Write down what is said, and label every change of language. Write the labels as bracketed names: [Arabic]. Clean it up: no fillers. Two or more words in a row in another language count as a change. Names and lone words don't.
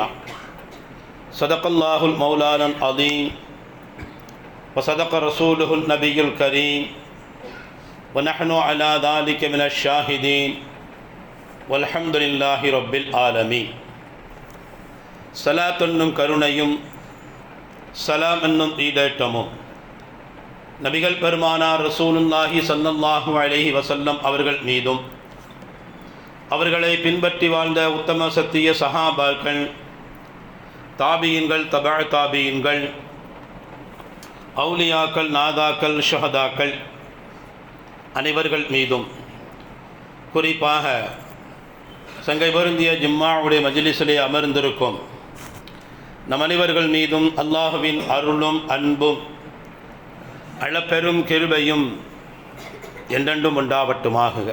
[Arabic] صدق الله المولانا العظيم وصدق رسوله النبي الكريم ونحن على ذلك من الشاهدين والحمد لله رب العالمين. [Tamil] صلاة என்னும் கருணையும் சலாம் என்னும் ஈடேற்றமும் நபிகள் பெருமானார் ரசூலுல்லாஹி [Arabic] صلى الله عليه [Tamil] வஸல்லம் அவர்கள் மீதும், அவர்களை பின்பற்றி வாழ்ந்த உத்தம சத்திய சஹாபாக்கள், தாபியின்கள், தபா தாபியின்கள், அவுலியாக்கள், நாதாக்கள், ஷஹதாக்கள் அனைவர்கள் மீதும், குறிப்பாக சங்கை பொருந்திய ஜும்மாவுடைய மஜ்லிஸிலே அமர்ந்திருக்கும் நம் அனைவர்கள் மீதும் அல்லாஹுவின் அருளும் அன்பும் அளப்பெரும் கிருபையும் என்றென்றும் உண்டாவட்டுமாக.